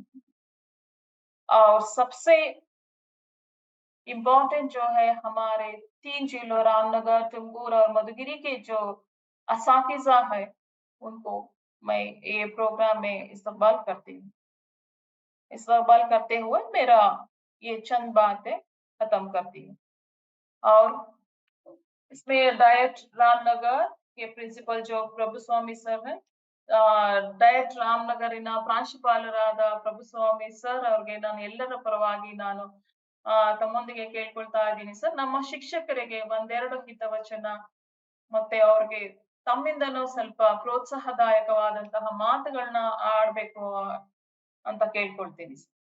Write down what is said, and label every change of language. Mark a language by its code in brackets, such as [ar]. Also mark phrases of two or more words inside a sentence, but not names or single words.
[ur] اور سب سے امپورٹنٹ جو ہے ہمارے 3 ضلعوں رام نگر، ٹمکور اور مدھوگری کے جو اساتذہ ہے، ان کو میں یہ پروگرام میں استقبال کرتی ہوں. استقبال کرتے ہوئے میرا یہ چند باتیں ختم کرتی ہوں. اور اس میں ڈائٹ رام نگر کے پرنسپل جو ಪ್ರಭುಸ್ವಾಮಿ ಸರ್ ہیں [kn] ಡಯಟ್ ರಾಮನಗರಿನ ಪ್ರಾಂಶುಪಾಲರಾದ ಪ್ರಭುಸ್ವಾಮಿ ಸರ್ ಅವ್ರಿಗೆ ನಾನು ಎಲ್ಲರ ಪರವಾಗಿ ನಾನು ತಮ್ಮೊಂದಿಗೆ ಕೇಳ್ಕೊಳ್ತಾ ಇದ್ದೀನಿ ಸರ್. ನಮ್ಮ ಶಿಕ್ಷಕರಿಗೆ ಒಂದೆರಡು ಹಿತವಚನ ಮತ್ತೆ ಅವ್ರಿಗೆ ತಮ್ಮಿಂದನೂ ಸ್ವಲ್ಪ ಪ್ರೋತ್ಸಾಹದಾಯಕವಾದಂತಹ ಮಾತುಗಳನ್ನ ಆಡ್ಬೇಕು ಅಂತ ಕೇಳ್ಕೊಳ್ತೀನಿ ಸರ್.